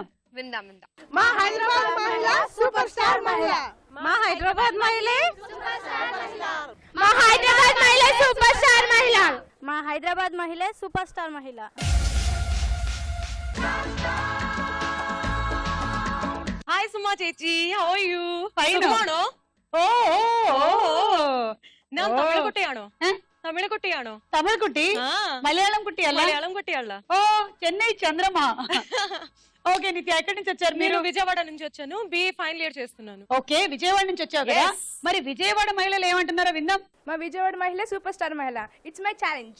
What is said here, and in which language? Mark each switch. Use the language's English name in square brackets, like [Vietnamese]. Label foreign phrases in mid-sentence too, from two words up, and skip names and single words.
[Telugu] మా హైదరాబాద్ మహిళ [English] super star [Telugu] మహిళ. మా హైదరాబాద్ మహిళ [English] super star [Telugu] మహిళ. మా హైదరాబాద్ మహిళ [English] super star [Telugu] మహిళ. మా హైదరాబాద్ మహిళ [English] super star [Telugu] మహిళ. [Malayalam] హాయ్ సుమా చేచి, [English] how are you? Fine. [Malayalam] ഓ ഞാൻ തമിഴ് കുട്ടിയാണോ? തമിഴ് കുട്ടിയാണോ? തമിഴ് കുട്ടി, മലയാളം കുട്ടി അല്ല? മലയാളം കുട്ടിയാള്ള. [Telugu] ఓ చెన్నై చంద్రమా. ఓకే నిత్య, ఎక్కడి నుంచి వచ్చారు మీరు? నేను విజయవాడ నుంచి వచ్చాను, BA [English] final year [Telugu] చేస్తున్నాను. ఓకే, విజయవాడ నుంచి వచ్చావు కదా. మరి విజయవాడ మహిళలు ఏమంటున్నారో విందాం. మా విజయవాడ మహిళ [English] super star [Telugu] మహిళ. [English] it's my challenge.